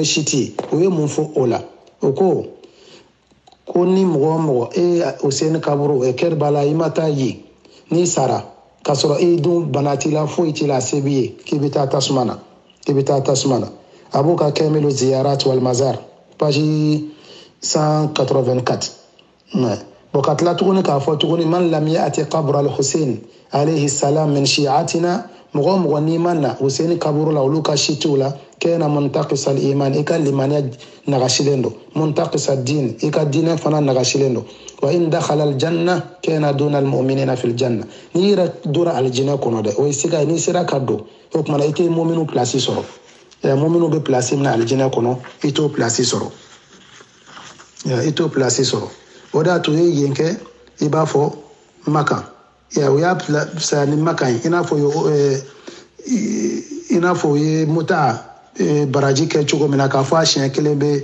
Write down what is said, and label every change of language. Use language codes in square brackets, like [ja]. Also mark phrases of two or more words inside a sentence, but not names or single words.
[bm] ye si tɛ ye o ye mun fɔ o la o ko ni mɔgɔ o mɔgɔ e Hussein kaburu Kerbala i ma taa yen n'i sara k'a sɔrɔ e dun bana t'i la foyi t'i la a se b'i ye k'i bɛ taa tasuma na a b'o ka Kamilu Ziyarat wal Mazar page 184 bon ka tila tuguni k'a fɔ tuguni [ar] من لم يأت قبر الحسين عليه السلام من شيعتنا [bm] mɔgɔ o mɔgɔ n'i ma na Hussein kaburu la olu ka si t'u la [ar] كان منتقص الإيمان [bm] i ka limaniya nagasilen don [ar] منتقص الدين [bm] i ka diinɛ fana nagasilen don [ar] وإن دخل الجنة كان دون المؤمنين في الجنة [bm] n'i yɛrɛ dora aljinɛ kɔnɔ dɛ o ye siga ye n'i sera ka don o kumana i tɛ muminu place sɔrɔ muminu bɛ place min na aljinɛ kɔnɔ i t'o place sɔrɔ o de y'a to ye yen kɛ i b'a fɔ Maka o y'a fisaya ni Maka ye i n'a fɔ o ye muta baraji kɛ cogo min na k'a fɔ a siɲɛ kelen bɛ